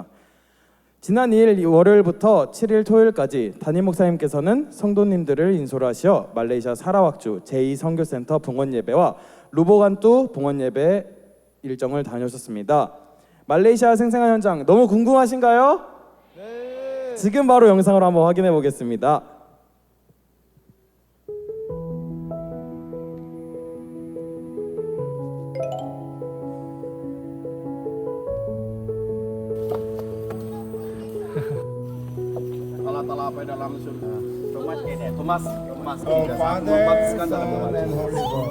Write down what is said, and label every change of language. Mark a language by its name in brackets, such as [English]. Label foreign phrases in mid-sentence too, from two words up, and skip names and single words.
[Korean] 지난 2일 월요일부터 7일 토요일까지 담임 목사님께서는 성도님들을 인솔 하시어 말레이시아 사라왁주 제2선교센터 봉헌예배와 루보간뚜 봉헌예배 일정을 다녀오셨습니다. 말레이시아 생생한 현장 너무 궁금하신가요? 네. 지금 바로 영상으로 한번 확인해 보겠습니다. [Malay] Allah Ta'ala dalam surga. [English] Thomas, Father, Son, and Holy Ghost.